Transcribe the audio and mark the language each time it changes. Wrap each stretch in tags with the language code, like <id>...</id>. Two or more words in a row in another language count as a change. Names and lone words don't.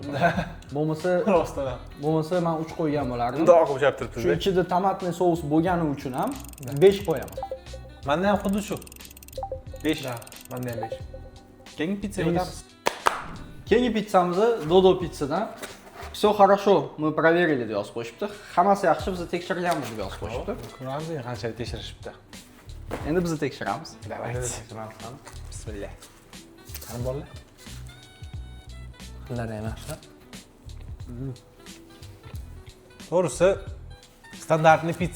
<uz>Bo'lmasa men 3 qo'ygan bo'lardim. Undoq o'xshab turibdi. Shu ichida tomatli sous bo'lgani uchun ham 5 qo'yaman. Menda ham xuddi shu. 5. Menda ham 5. Keyingi pizzaga o'tamiz. Keyingi pizzamiz Dodo pizzadan.</uz> <ru>Все хорошо, мы проверили</ru> <uz>deb yozib qo'yishibdi. Hammasi yaxshi, biz tekshirganmiz deb yozib qo'yishibdi. Ko'ramiz, qanchalik tekshirishibdi. Endi biz tekshiramiz.</uz> <ru>Давайте. Bismillah.</ru> <uz>Qani bolalar? Xillari ham yaxshi. To'g'risi, standartli pizza.</uz>